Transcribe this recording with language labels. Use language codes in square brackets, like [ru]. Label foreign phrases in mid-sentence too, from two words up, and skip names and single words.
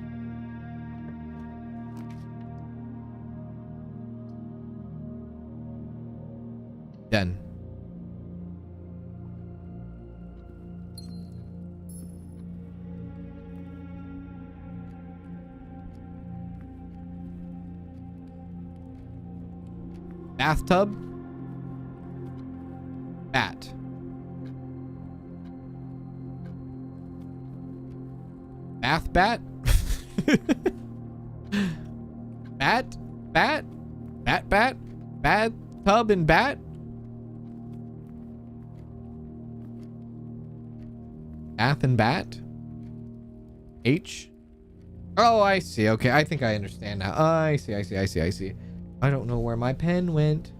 [en] Then. Bathtub. Bat. Bath bat. Bat. Bat. Bat bat. Bathtub and bat. Bath and bat. H. Oh, I see. Okay, I think I understand now. I see. I don't know where my pen went.